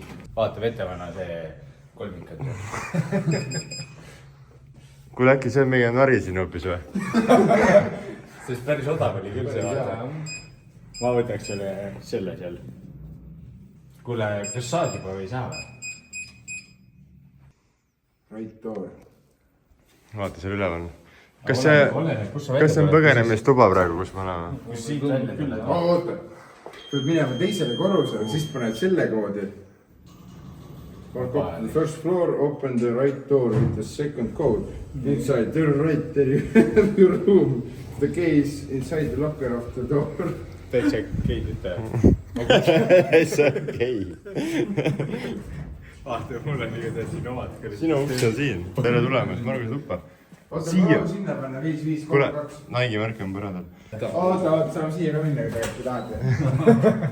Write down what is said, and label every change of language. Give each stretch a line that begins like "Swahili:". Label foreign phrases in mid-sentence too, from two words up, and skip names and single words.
Estonian: Vaata, vetevana see kolmikad. kuule, äkki see on meie nari siin hoopis või? Sest päris odav oli küll see vaata. Ma võtaks selle seal. Kuule, kas saad juba või ei saa või?
English: Right door.
Estonian: vaata, seal üleval on. kas see on põgenemistuba praegu, kus me oleme? Kus siit välja küll? Oota. Pead minema teisele korrusele, siis paned selle koodi.
English: The first floor, open the right door with the second code. Inside, turn right, there you have your room. The key is inside the locker of the door.
Estonian: Teed see keidit või? see on okei. Vaata, mul on igatahes siin omad. sinu uks on siin. tere tulemast Marguse tuppa. oota, ma tahan sinna panna 5, 5, 3, 2. Nike'i märk on põrandal. Oota, saame siia ka minna, kui tahate.